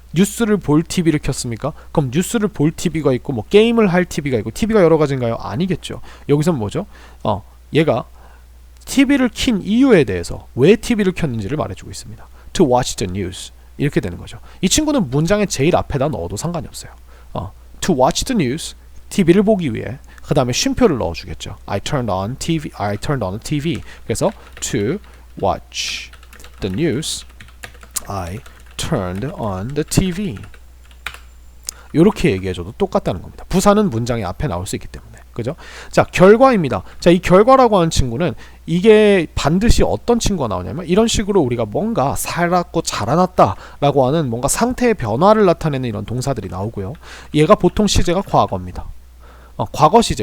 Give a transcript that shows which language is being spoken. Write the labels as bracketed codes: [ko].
[ko] 뉴스를 볼 TV를 켰습니까? 그럼 뉴스를 볼 TV가 있고 뭐 게임을 할 TV가 있고 TV가 여러 가지인가요? 아니겠죠. 여기서는 뭐죠? 얘가 TV를 킨 이유에 대해서 왜 TV를 켰는지를 말해주고 있습니다. [en] To watch the news. [ko] 이렇게 되는 거죠. 이 친구는 문장의 제일 앞에다 넣어도 상관이 없어요. [en] To watch the news, [ko] TV를 보기 위해. 그 다음에 쉼표를 넣어주겠죠. [en] I turned on TV. [ko] 그래서 [en] to watch the news, I turned on the TV. [ko] 이렇게 얘기해줘도 똑같다는 겁니다. 부사는 문장의 앞에 나올 수 있기 때문에. 그죠? 자, 결과입니다. 자, 이 결과라고 하는 친구는 이게 반드시 어떤 친구가 나오냐면 이런 식으로 우리가 뭔가 살았고 자라났다 라고 하는 뭔가 상태의 변화를 나타내는 이런 동사들이 나오고요. 얘가 보통 시제가 과거입니다. 과거 시제.